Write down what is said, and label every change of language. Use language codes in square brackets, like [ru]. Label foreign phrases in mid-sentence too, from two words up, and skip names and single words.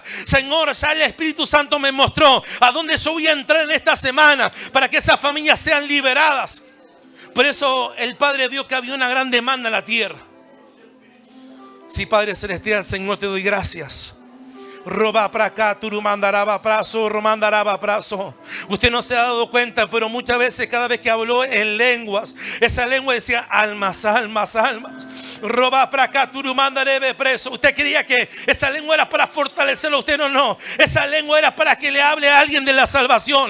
[es] Señor, ya el Espíritu Santo me mostró a dónde yo voy a entrar en esta semana para que esas familias sean liberadas. Por eso el Padre vio que había una gran demanda en la tierra. Sí, Padre Celestial, Señor, te doy gracias. Roba para acá, turumandaraba prazo, romandaraba prazo. Usted no se ha dado cuenta, pero muchas veces, cada vez que habló en lenguas, esa lengua decía almas, almas, almas. Roba para acá, turumandarebe preso. Usted creía que esa lengua era para fortalecerlo. Usted no. Esa lengua era para que le hable a alguien de la salvación.